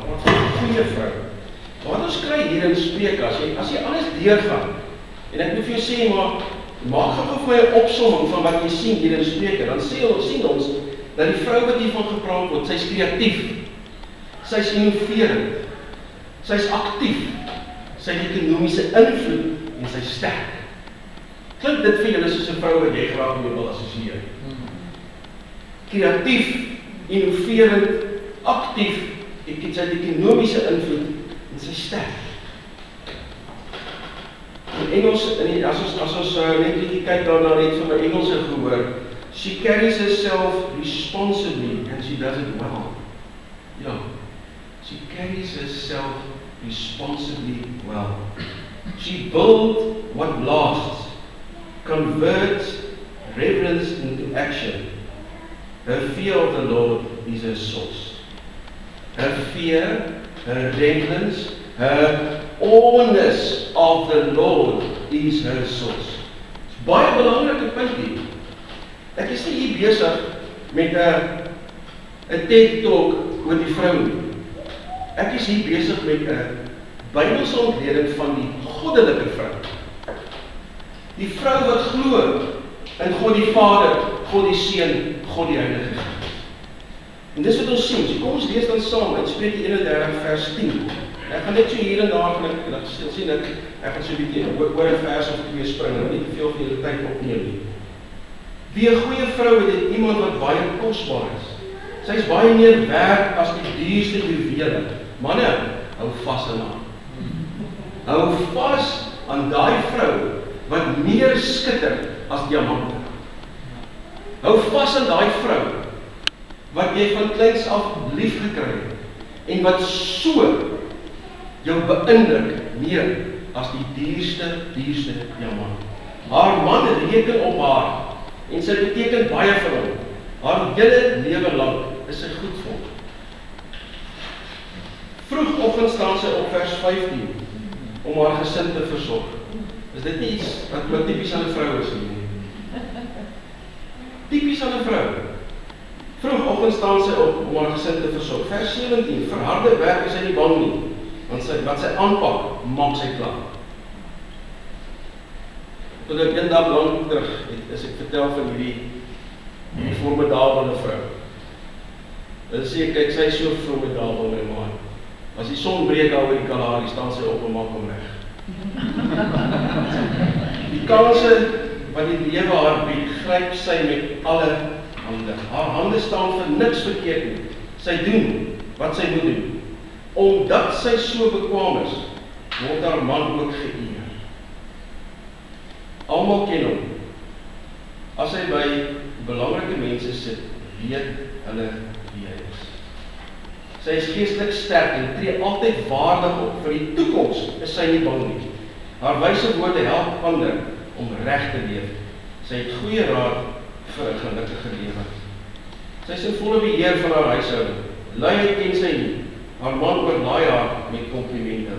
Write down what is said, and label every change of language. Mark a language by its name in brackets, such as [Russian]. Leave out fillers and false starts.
[Afrikaans] Praat van 'n goeie vrou. Wat ons kry hier in Spreuke, as jy alles deurgaan, en ek moet vir jou sê, maar maak gou vir my 'n opsomming van wat jy sien hier in Spreuke, dan sien ons dat die vrou wat hiervan gepraat word, sy's kreatief, sy's innoverend, sy's aktief, sy het ekonomiese invloed en sy's sterk. Klink dit vir julle soos 'n vrou wat jy graag mee wil assosieer? kreatief, innoverend, aktief, sy ekonomiese invloed en sy sterk. In Engels, as ons net bietjie kyk daarna net van my Engelse gehoor, [English] she carries herself responsibly and she does it well. Ja, she carries herself responsibly well. She builds what lasts, converts reverence into action. Her fear of the Lord is her source. Her fear, her reverence, her awness of the Lord is her source. [Afrikaans] Dis baie belangrike punt hier. Ek is nie hier besig met 'n TED Talk oor die vrou nie. Ek is hier besig met 'n Bybelse ontleding van die goddelike vrou. Die vrou wat glo in God die Vader, God die Seun, God die Heilige Gees. En dis wat ons sien. So kom ons lees dan saam uit Spreuke 31 vers 10. Ek gaan net so hier en daar sien ek gaan so 'n bietjie oor 'n vers of twee spring en nie te veel van julle tyd opneem nie. Wie 'n goeie vrou het iemand wat baie kosbaar is. Sy is baie meer werd as die duurste juwele. Manne, hou vas aan haar. Hou vas aan daai vrou wat meer skitter as diamante. Hou vas aan daai vrou wat jy van kleins af lief gekry het en wat so jou beïndruk meer as die duurste diamant. Haar man reken op haar en sy beteken baie vir hom. Haar hele lewe lank is sy goed vir hom. Vroegoggend staan sy op vers 15 om haar gesin te versorg. Is dit nie iets wat tipies aan 'n vrou is nie? Tipies aan 'n vrou. Vroegoggend staan sy op om haar gesin te versorg. Vers 17, vir harde werk is sy nie bang nie, want wat sy aanpak, maak sy klaar. Tot ek een dag lang terug, as ek vertel van hierdie formidabele vrou. Dan sê ek, kyk, sy is so formidabel my man. As die son breek daar oor die Kalahari, staan sy op en maak hom reg. Die kanse wat die lewe haar bied, gryp sy met alle hande. Haar hande staan vir niks verkeerd nie. Sy doen wat sy moet doen. Omdat sy so bekwaam is, word haar man ook geëer. Almal ken hom. As hy by belangrike mense sit, weet hulle wie hy is. Sy is geestelik sterk en tree altyd waardig op. Vir die toekoms is sy nie bang nie. Haar wyse woorde help ander om reg te leef. Sy het goeie raad vir 'n gelukkige lewe. Sy is in volle beheer van haar huishouding. Luiheid ken sy nie. Haar man oorlaai haar met komplimente.